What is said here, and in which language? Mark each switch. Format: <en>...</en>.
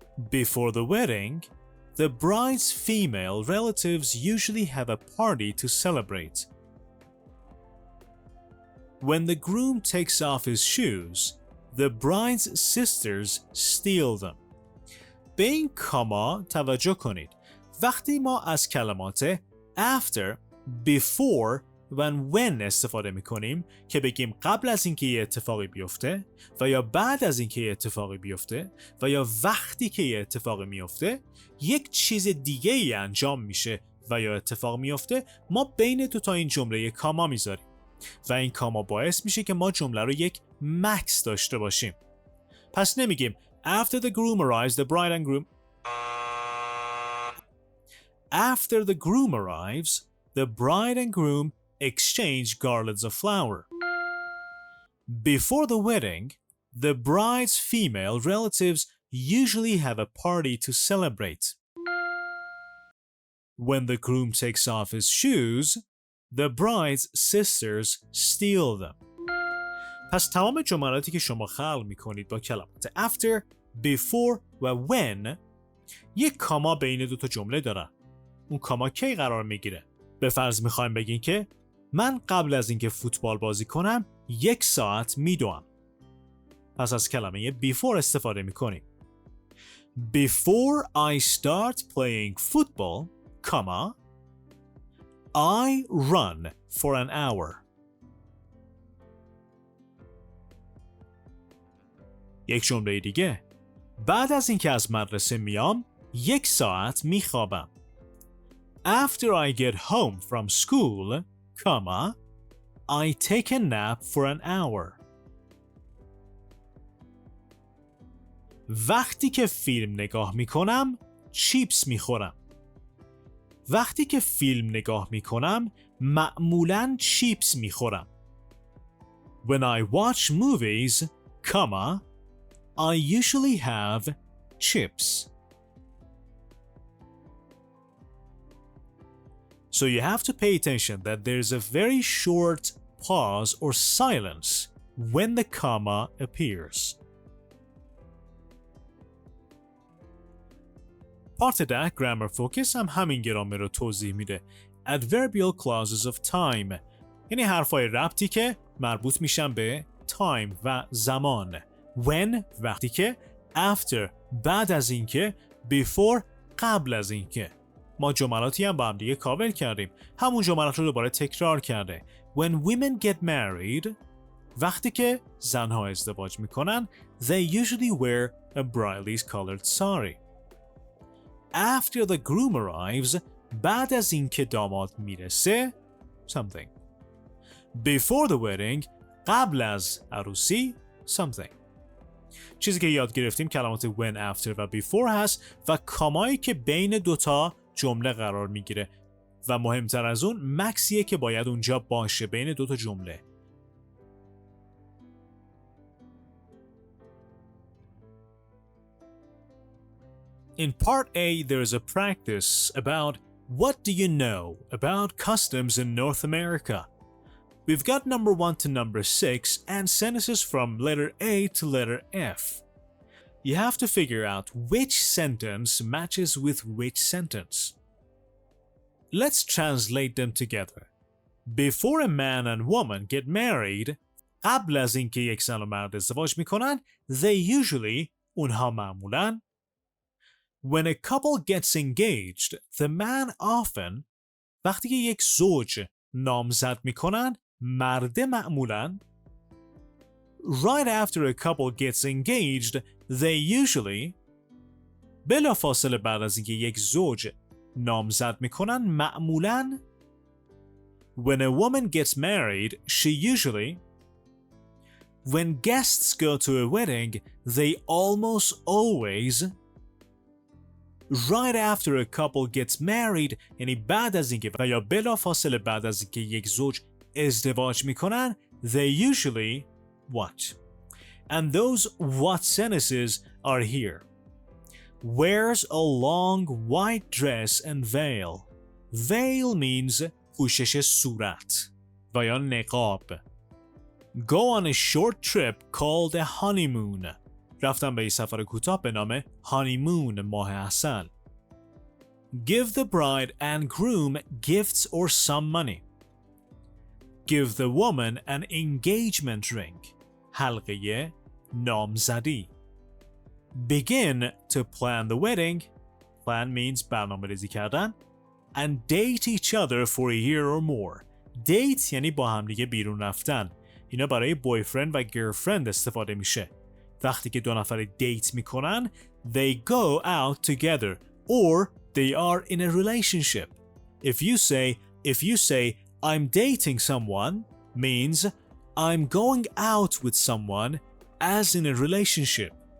<en>Before the wedding, the bride's female relatives usually have a party to celebrate. When the groom takes off his shoes, the bride's sisters steal them.</en> <fa>به این کاما توجه کنید. وقتی ما از کلمات after, before و when استفاده میکنیم که بگیم قبل از اینکه یه اتفاقی بیفته و یا بعد از اینکه یه اتفاقی بیفته و یا وقتی که یه اتفاقی میفته، یک چیز دیگه ای انجام میشه و یا اتفاق میفته، ما بین دو تا این جمله یک کاما میذاریم و این کاما باعث میشه که ما جمله رو یک مکس داشته باشیم. پس نمیگیم</fa> <en>after the groom arrives the bride and groom. After the groom arrives, the bride and groom exchange garlands of flower. Before the wedding, the bride's female relatives usually have a party to celebrate. When the groom takes off his shoes, the bride's sisters steal them.</en> <fa>پس تمام جملاتی که شما خلق میکنید با کلمات after, before و when یک کاما بین دو تا جمله دارن. اون کاما کی قرار میگیره؟ به فرض میخوایم بگین که من قبل از اینکه فوتبال بازی کنم 1 ساعت میدوام. پس از کلمه before استفاده میکنیم.</fa> <en>Before I start playing football, comma, I run for an hour.</en> <fa>یک جمله دیگه. بعد از اینکه از مدرسه میام 1 ساعت میخوابم.</fa> <en>After I get home from school, comma, I take a nap for an hour.</en> <fa>وقتی که فیلم نگاه میکنم چیپس میخورم. وقتی که فیلم نگاه میکنم معمولاً چیپس میخورم.</fa> <en>When I watch movies, comma, I usually have chips. So you have to pay attention that there's a very short pause or silence when the comma appears.</en> <fa>Part ده grammar focus هم همین گرامر رو توضیح میده.</fa> <en>Adverbial clauses of time</en> <fa>یعنی حرفای ربطی که مربوط میشن به time و زمان. When وقتی که، after بعد از اینکه، before قبل از اینکه. ما جملاتی هم با هم دیگه کاور کردیم. همون جملات رو دوباره تکرار کرده.</fa> <en>When women get married</en> <fa>وقتی که زنها ازدواج میکنن</fa> <en>they usually wear a brightly colored sari. After the groom arrives</en> <fa>بعد از اینکه داماد میرسه</fa> <en>something. Before the wedding</en> <fa>قبل از عروسی</fa> <en>something.</en> <fa>چیزی که یاد گرفتیم کلمات when, after و before هست و کامایی که بین دوتا جمله قرار میگیره و مهمتر از اون مکسیه که باید اونجا باشه بین دوتا جمله.</fa> <en>In part A, there is a practice about what do you know about customs in North America. We've got number 1 to number 6 and sentences from letter A to letter F. You have to figure out which sentence matches with which sentence. Let's translate them together. Before a man and woman get married,</en> <fa>قبل از اینکه یک زن و مرد ازدواج میکنن,</fa> <en>they usually,</en> <fa>اونها معمولاً,</fa> <en>When a couple gets engaged, the man often</en> <fa>وقتی که یک زوج نامزد میکنن مرد معمولاً</fa> <en>right after a couple gets engaged, they usually</en> <fa>بلافاصله بعد از اینکه یک زوج نامزد میکنن معمولاً</fa> <en>when a woman gets married, she usually when guests go to a wedding, they almost always right after a couple gets married</en> <fa>یعنی بعد از اینکه و یا بلافاصله بعد از اینکه یک زوج ازدواج میکنن</fa> <en>they usually what? And those what sentences are here. Wears a long white dress and veil. Veil means</en> <fa>پوشش صورت و یا نقاب.</fa> <en>Go on a short trip called a honeymoon.</en> <fa>رفتم به یه سفر کوتاه به نام honeymoon ماه عسل.</fa> <en>Give the bride and groom gifts or some money. Give the woman an engagement ring.</en> <fa>حلقه نامزدی.</fa> <en>Begin to plan the wedding. Plan means</en> <fa>برنامه ریزی کردن.</fa> <en>And date each other for a year or more.</en> <fa>Date یعنی با هم دیگه بیرون رفتن. اینا برای boyfriend و girlfriend استفاده میشه. وقتی که دو نفر دیت میکنن</fa> <en>they go out together or they are in a relationship. If you say I'm dating someone means I'm going out with someone as in a relationship.</en>